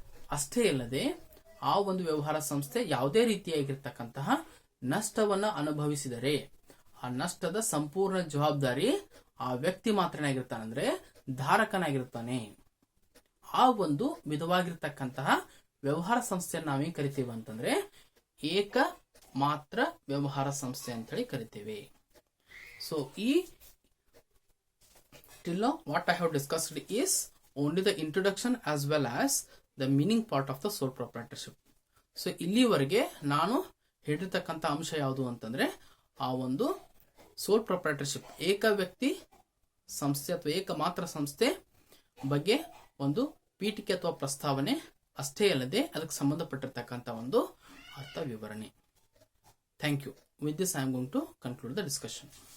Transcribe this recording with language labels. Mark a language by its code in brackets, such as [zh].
[kn] ಅಷ್ಟೇ ಅಲ್ಲದೆ ಆ ಒಂದು ವ್ಯವಹಾರ ಸಂಸ್ಥೆ ಯಾವುದೇ ರೀತಿಯಾಗಿರ್ತಕ್ಕಂತಹ ನಷ್ಟವನ್ನ ಅನುಭವಿಸಿದರೆ ಆ ನಷ್ಟದ ಸಂಪೂರ್ಣ ಜವಾಬ್ದಾರಿ ಆ ವ್ಯಕ್ತಿ ಮಾತ್ರ ಆಗಿರ್ತಾನಂದ್ರೆ ಧಾರಕನಾಗಿರ್ತಾನೆ. ಆ ಒಂದು ವಿಧವಾಗಿರ್ತಕ್ಕಂತಹ ವ್ಯವಹಾರ ಸಂಸ್ಥೆಯನ್ನು ನಾವೇನ್ ಕರಿತೀವಿ ಅಂತಂದ್ರೆ ಏಕ ಮಾತ್ರ ವ್ಯವಹಾರ ಸಂಸ್ಥೆ ಅಂತ ಹೇಳಿ ಕರಿತೀವಿ. [en] So ಈ till now what I have discussed is only the introduction as well as the meaning part of the sole proprietorship. [kn] So ಇಲ್ಲಿವರೆಗೆ ನಾನು ಹೇಳಿರ್ತಕ್ಕಂಥ ಅಂಶ ಯಾವುದು ಅಂತಂದ್ರೆ ಆ ಒಂದು ಸೋಲ್ ಪ್ರೊಪ್ರೈಟರ್ಶಿಪ್ ಏಕ ವ್ಯಕ್ತಿ ಸಂಸ್ಥೆ ಅಥವಾ ಏಕ ಮಾತ್ರ ಸಂಸ್ಥೆ ಬಗ್ಗೆ ಒಂದು ಪೀಠಿಕೆ ಅಥವಾ ಪ್ರಸ್ತಾವನೆ. ಅಷ್ಟೇ ಅಲ್ಲದೆ ಅದಕ್ಕೆ ಸಂಬಂಧಪಟ್ಟಿರ್ತಕ್ಕಂಥ ಒಂದು ಅರ್ಥ ವಿವರಣೆ. [en] Thank you. With this I am going to conclude the discussion.